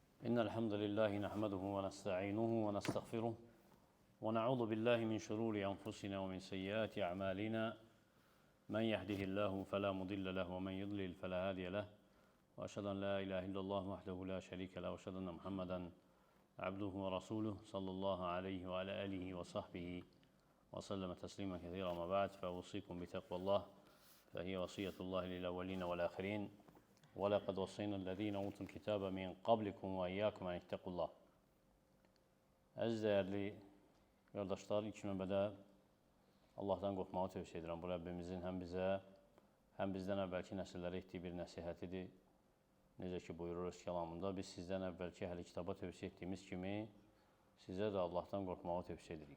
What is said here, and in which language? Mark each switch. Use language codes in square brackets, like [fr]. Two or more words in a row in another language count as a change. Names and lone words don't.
[ar] إن الحمد لله نحمده ونستعينه ونستغفره ونعوذ بالله من شرور أنفسنا ومن سيئات أعمالنا من يهده الله فلا مضل له ومن يضلل فلا هادي له وأشهد أن لا إله إلا الله وحده لا شريك له وأشهد أن محمدا عبده ورسوله صلى الله عليه وعلى آله وصحبه وسلم تسليما كثيرا. ما بعد فأوصيكم بتقوى الله فهي وصية الله للأولين والآخرين وَلَقَدْ وَصَّيْنَا الَّذ۪ينَ اُوتُوا الْكِتَابَ مِنْ قَبْلِكُمْ وَاِيَّاكُمْ اَنْ اِتَّقُوا اللّٰهِ. [az] Əziz dəyərli qardaşlar, ilk növbədə Allahdan qorxmağı tövsiyə edirəm. Bu Rəbbimizin həm bizə, həm bizdən əvvəlki nəsillərə etdiyi bir nəsihətidir. Necə ki buyurur öz kəlamında, biz sizdən əvvəlki əhli kitaba tövsiyə etdiyimiz kimi sizə də Allahdan qorxmağı tövsiyə edirik.